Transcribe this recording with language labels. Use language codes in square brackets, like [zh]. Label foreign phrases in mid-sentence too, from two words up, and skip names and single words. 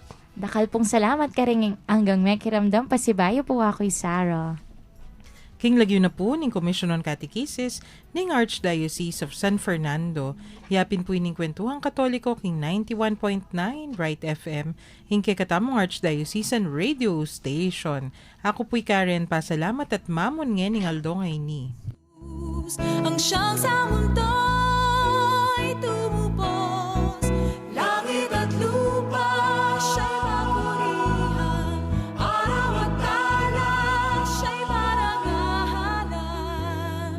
[pam] Dakal pong salamat ka rin hanggang may kiramdam pasibayo po ako'y Sarah. King lagyo na po ning [en] Commission on Catechesis [pam] ning Archdiocese of San Fernando. Yapin po ining kwentuhang katoliko king 91.9 [en] Bright FM [pam] ing katamong Archdiocesan Radio Station. Ako po'y Karen, pasalamat at mamon ngening aldo ngay ni. [tl] Jesus, ang siyang sa mundo'y tumubos. Langit at lupa siya'y papurihan, araw at tala siya'y parangalan.